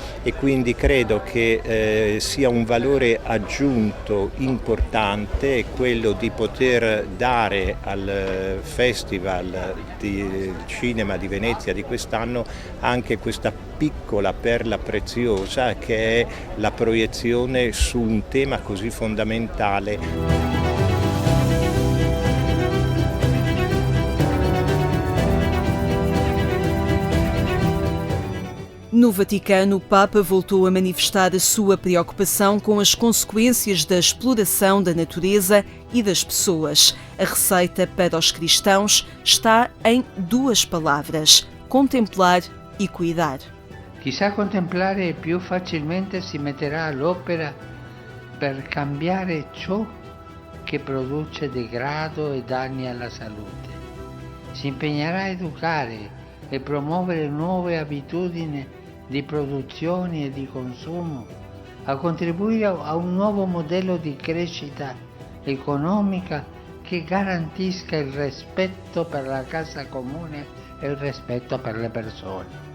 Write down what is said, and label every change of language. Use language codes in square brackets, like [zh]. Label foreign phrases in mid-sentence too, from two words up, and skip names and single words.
[it] E quindi credo che sia un valore aggiunto importante quello di poter dare al Festival di Cinema di Venezia di quest'anno anche questa piccola perla preziosa che è la proiezione su un tema così fondamentale. [pt] No Vaticano, o Papa voltou a manifestar a sua preocupação com as consequências da exploração da natureza e das pessoas. A receita para os cristãos está em duas palavras: contemplar e cuidar. [it] Chissà contemplare più facilmente si metterà all'opera per cambiare ciò che produce degrado e danni alla salute. Si impegnerà a educare e promuovere nuove abitudini di produzione e di consumo, a contribuire a un nuovo modello di crescita economica che garantisca il rispetto per la casa comune e il rispetto per le persone.